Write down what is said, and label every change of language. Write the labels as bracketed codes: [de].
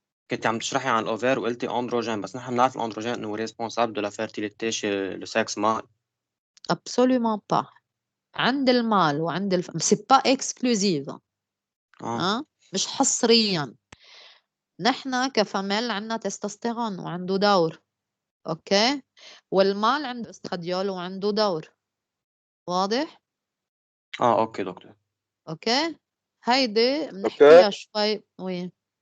[ar] كنت عم تشرحي عن الأوفير وقلتي أندروجين، بس نحن بنعرف الأندروجين إنه ريسبونسابل دو لا فيرتيليتي [fr] chez le sexe mâle. Absolument pas. [ar] عند المال وعند [fr] c'est pas exclusive. [ar] مش حصريا. نحن كفمل عندنا تستوستيرون وعنده دور. اوكي، والمال عنده استراديول وعنده دور. واضح؟ اوكي دكتور. اوكي، هيدي بنحكيها شوي. وين